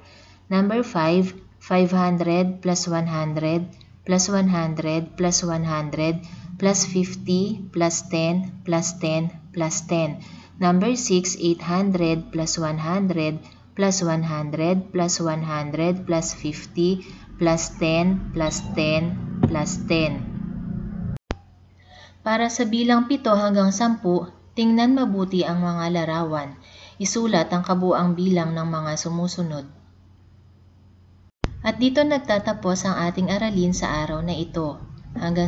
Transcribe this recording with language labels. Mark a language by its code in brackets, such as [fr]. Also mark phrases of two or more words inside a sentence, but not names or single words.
[en] Number 5, 500 plus 100 plus 100 plus 100 plus 50 plus 10 plus 10 plus 10. Number 6, 800 plus 100 plus 100 plus 100 plus 50 plus 10 plus 10 plus 10. [tl] Para sa bilang 7 hanggang 10, tingnan mabuti ang mga larawan. Isulat ang kabuuang bilang ng mga sumusunod. At dito nagtatapos ang ating aralin sa araw na ito.